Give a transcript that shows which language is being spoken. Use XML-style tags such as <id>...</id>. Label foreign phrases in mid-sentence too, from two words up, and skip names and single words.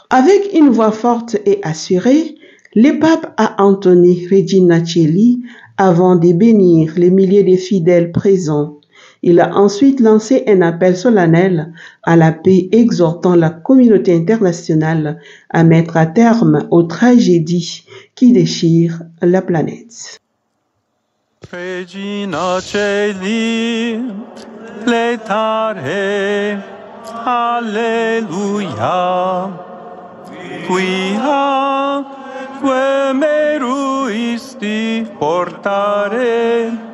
<fr>Avec une voix forte et assurée, le pape a entonné Regina Coeli avant de bénir les milliers de fidèles présents. Il a ensuite lancé un appel solennel à la paix, exhortant la communauté internationale à mettre un terme aux tragédies qui déchirent la planète.</fr> <la>Regina Coeli, letare, alleluia, quia que meruisti portare,</la>